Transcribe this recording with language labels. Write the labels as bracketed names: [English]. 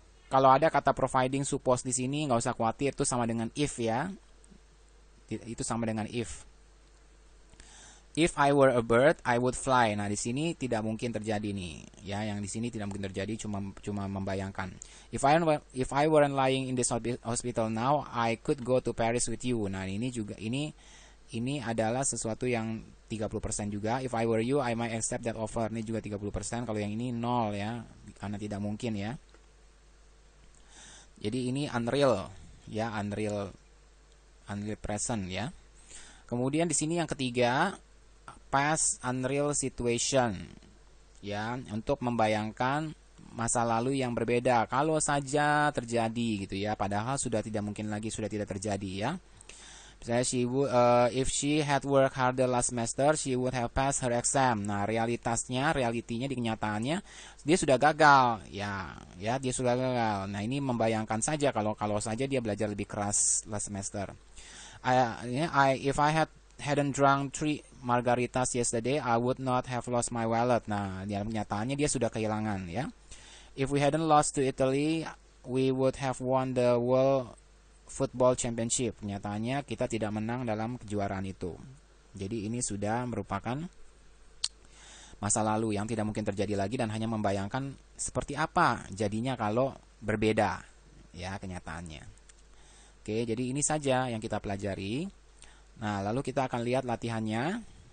[Indonesian] Kalau ada kata providing suppose di sini, nggak usah khawatir, itu sama dengan if, ya. Itu sama dengan if. [English] If I were a bird, I would fly. [Indonesian] Nah, di sini tidak mungkin terjadi nih, ya. Yang di sini tidak mungkin terjadi, cuma membayangkan. [English] If I weren't lying in this hospital now, I could go to Paris with you. [Indonesian] Nah, ini juga ini adalah sesuatu yang 30% juga. [English] If I were you, I might accept that offer. [Indonesian] Ini juga 30%. Kalau yang ini 0, ya, karena tidak mungkin, ya. Jadi ini unreal, ya, unreal present, ya. Kemudian di sini yang ketiga, past unreal situation, ya, untuk membayangkan masa lalu yang berbeda kalau saja terjadi gitu, ya, padahal sudah tidak mungkin lagi, sudah tidak terjadi, ya. [English] Misalnya if she had worked harder last semester, she would have passed her exam. [Indonesian] Nah, realitinya di kenyataannya dia sudah gagal, ya, dia sudah gagal. Nah, ini membayangkan saja kalau saja dia belajar lebih keras last semester. [English] If I had hadn't drunk 3 margaritas yesterday, I would not have lost my wallet. [Indonesian] Nah, dalam kenyataannya dia sudah kehilangan ya. [English] If we hadn't lost to Italy, we would have won the World Football Championship. [Indonesian] Kenyataannya kita tidak menang dalam kejuaraan itu. Jadi ini sudah merupakan masa lalu yang tidak mungkin terjadi lagi dan hanya membayangkan seperti apa jadinya kalau berbeda ya kenyataannya. Oke, jadi ini saja yang kita pelajari. Nah, lalu kita akan lihat latihannya.